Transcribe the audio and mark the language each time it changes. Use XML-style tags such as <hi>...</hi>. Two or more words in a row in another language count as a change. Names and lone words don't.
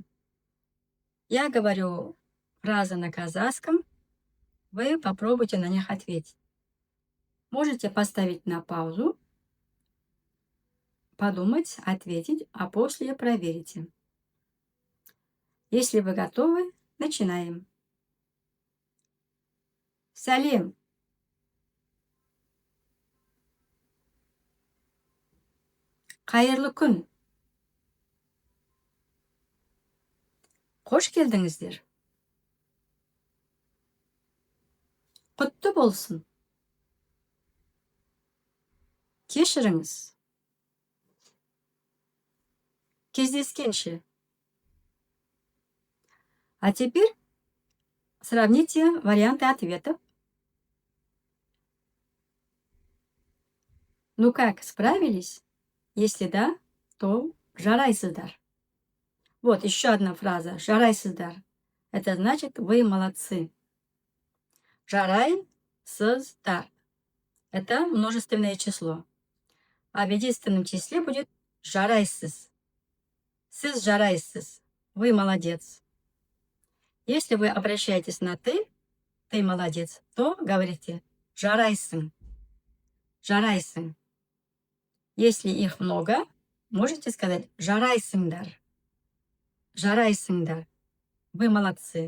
<ru>Я говорю фразы на казахском, вы попробуйте на них ответить. Можете поставить на паузу, подумать, ответить, а после проверите. Если вы готовы, начинаем.</ru> <kk>Салем. Қайырлы күн. Қош келдіңіздер. Құтты болсын. Кешіріңіз. Кездескенше.</kk> <ru>А теперь сравните варианты ответов. Ну как, справились? Если да, то жарайсыздар. Вот еще одна фраза. Жарайсыздар. Это значит вы молодцы.</ru> <kk>Жарайсыздар.</kk> <ru>Это множественное число. А в единственном числе будет жарайсыз.</ru> <kk>Сыз жарайсыз.</kk> <ru>Вы молодец. Если вы обращаетесь на ты молодец, то говорите жарайсын.</ru> <kk>Жарайсын.</kk> <ru>Если их много, можете сказать жарайсыңдар.</ru> <kk>Жарайсыңдар.</kk> <ru>Вы молодцы.</ru>